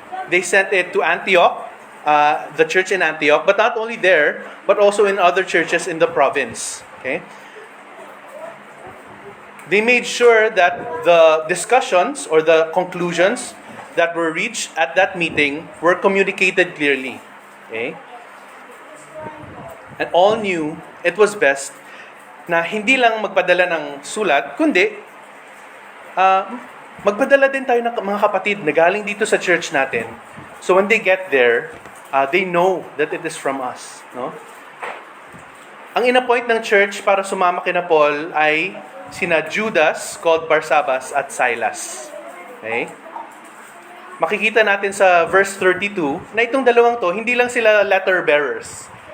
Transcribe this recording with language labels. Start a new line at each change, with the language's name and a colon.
English: They sent it to Antioch, the church in Antioch, but not only there, but also in other churches in the province. Okay? They made sure that the discussions or the conclusions that were reached at that meeting were communicated clearly. Okay? And all knew it was best
Filipino: na hindi lang magpadala ng sulat, kundi magpadala din tayo ng mga kapatid na galing dito sa church natin.
English: So when they get there, they know that it is from us.
Filipino: No? Ang inappoint ng church para sumama kina Paul ay sina Judas, called Barsabas, at Silas. Okay? Makikita natin sa verse 32 na itong dalawang to, hindi lang sila letter bearers.